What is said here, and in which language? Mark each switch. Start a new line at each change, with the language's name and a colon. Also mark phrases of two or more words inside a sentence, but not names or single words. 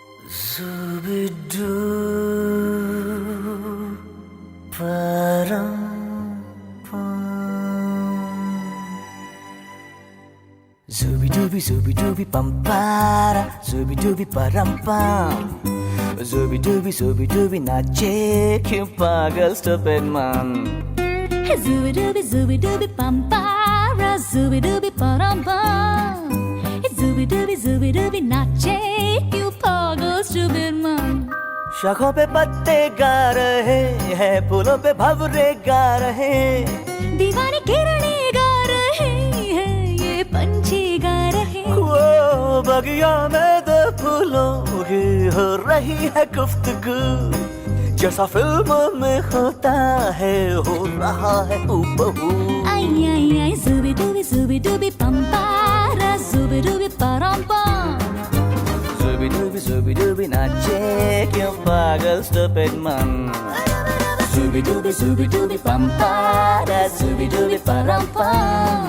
Hindi: Zooby dooby pampara, zooby dooby parampam. Zooby dooby नाचे क्यों पागल
English: stupid man. Zooby dooby pampara, zooby dooby parampam. Zooby dooby
Hindi: नाचे क्यों पागल
English: stupid man.
Hindi: शाखों पे पत्ते गा रहे हैं, फूलों पे भंवरे गा रहे, दीवानी किरणें गा रहे हैं, ये पंछी गा रहे। वो बगिया में दो फूलों की हो रही है गुफ्तगू, जैसा फिल्मों में होता है हो रहा है हूबहू। आई आई आई zooby dooby pampara, zooby dooby parampam. Zooby dooby नाचे क्यों पागल
English: stupid man. Zooby dooby pampara, zooby dooby parampam.